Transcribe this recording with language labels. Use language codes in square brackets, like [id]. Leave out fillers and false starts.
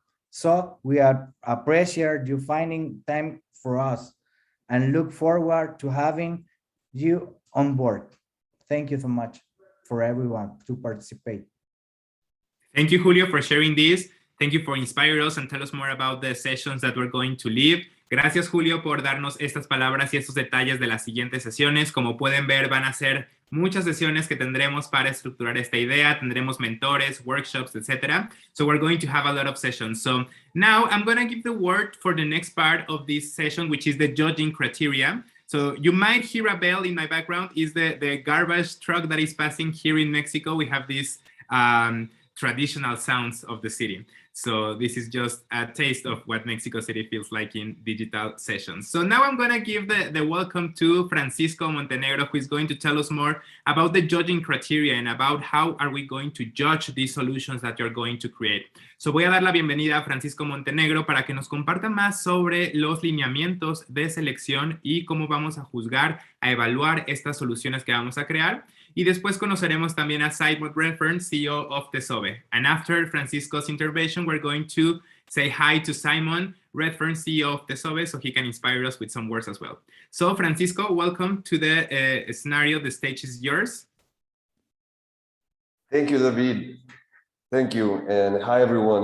[en] So we appreciate you finding time for us and look forward to having you on board. Thank you so much for everyone to participate. Thank you, Julio, for sharing this. Thank you for inspiring us and tell us more about the sessions that we're going to leave. [es] Gracias, Julio, por darnos estas palabras y estos detalles de las siguientes sesiones. Como pueden ver, van a ser muchas sesiones que tendremos para estructurar esta idea. Tendremos mentores, workshops, etc. [en] So we're going to have a lot of sessions. So now I'm going to give the word for the next part of this session, which is the judging criteria. So you might hear a bell in my background. Is the garbage truck that is passing here in Mexico. We have these traditional sounds of the city. So this is just a taste of what Mexico City feels like in digital sessions. So now I'm going to give the welcome to Francisco Montenegro, who is going to tell us more about the judging criteria and about how are we going to judge these solutions that you're going to create. [es] So voy a dar la bienvenida a Francisco Montenegro para que nos comparta más sobre los lineamientos de selección y cómo vamos a juzgar, a evaluar estas soluciones que vamos a crear. Y después conoceremos también a Simon Redford, CEO of TESOBE. [en] And after Francisco's intervention, we're going to say hi to Simon Redford, CEO of TESOBE, so he can inspire us with some words as well. So Francisco, welcome to the scenario. The stage is yours. Thank you, David. Thank you. And hi, everyone.